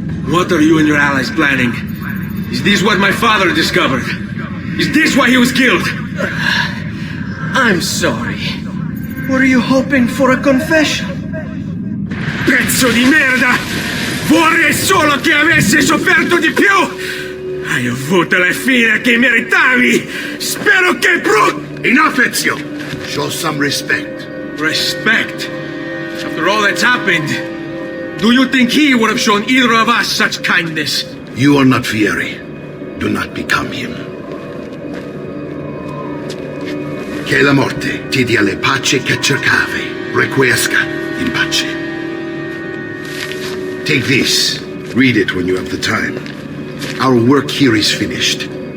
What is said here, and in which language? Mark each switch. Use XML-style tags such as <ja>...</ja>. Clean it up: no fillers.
<en>What are you and your allies planning? Is this what my father discovered? Is this why he was killed? I'm sorry. Were you hoping for a confession?</en> <it>Pezzo di merda! Vorrei solo che avessi sofferto di più! Hai avuto la fine che meritavi! Spero che</it> <en>Enough, Ezio! Show some respect. Respect? After all that's happened, do you think he would have shown either of us such kindness? You are not Fieri. Do not become him.</en> <it>Che la morte ti dia le pace che cercavi.</it> <la>Requiescat in pace.</la> <en>Take this. Read it when you have the time. Our work here is finished.</en>